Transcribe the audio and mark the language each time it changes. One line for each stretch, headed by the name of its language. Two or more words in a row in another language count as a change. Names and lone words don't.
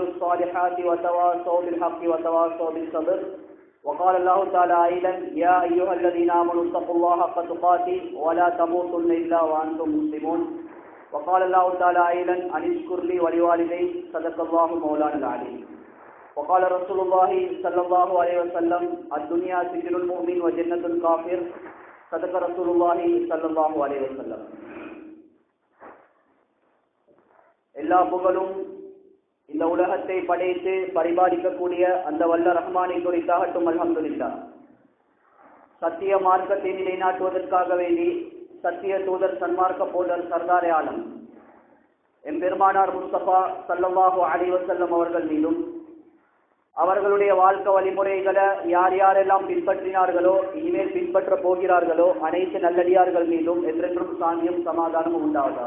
Arabic: الصالحات وتواصوا بالحق وتواصوا بالصبر وقال الله تعالى أيضا يا أيها الذين آمنوا اتقوا الله حق تقاته ولا تموتن إلا وأنتم مسلمون وقال الله تعالى أيضا أن اشكر لي ولوالدي صدق الله مولانا العليم وقال رسول الله صلى الله عليه وسلم الدنيا سجن المؤمن وجنة الكافر صدق رسول الله صلى الله عليه وسلم.
Tamil: எல்லா புகழும் இந்த உலகத்தை படைத்து பரிபாலிக்கக்கூடிய அந்த வல்ல ரஹ்மானை குறித்தாகட்டும். அல்ஹம்துலில்லாஹ். சத்திய மார்க்கத்தை நிலைநாட்டுவதற்காக வேண்டி சத்திய தூதர் சன்மார்க்க போதர் சர்தாரே ஆலம் எம்பெருமானார் முஸ்தபா
Arabic: صلى الله عليه وسلم
Tamil: அவர்கள் மீதும் அவர்களுடைய வாழ்க்கை வழிமுறைகளை யார் யாரெல்லாம் பின்பற்றினார்களோ இனிமேல் பின்பற்ற போகிறார்களோ அனைத்து நல்லடியார்கள் மீதும் என்றென்றும் சாந்தியும் சமாதானமும் உண்டாவதாக.